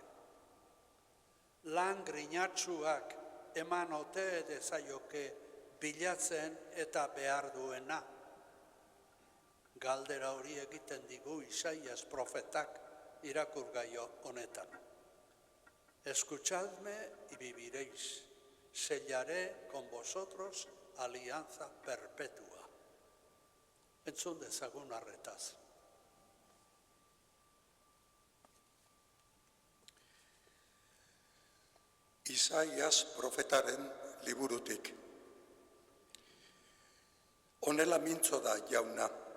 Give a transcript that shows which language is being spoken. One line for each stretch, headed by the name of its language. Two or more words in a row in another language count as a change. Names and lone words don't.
Basque: Lan grinatsuak eman ote dezaioke bilatzen eta behar duena. Galdera hori egiten digu Isaías profetak irakurgaio honetan.
Spanish: Escuchadme y viviréis, sellaré con vosotros alianza perpetua.
Basque: Entzun dezagun arretaz. Isaías profetaren liburutik. Honela mintzo da, jauna.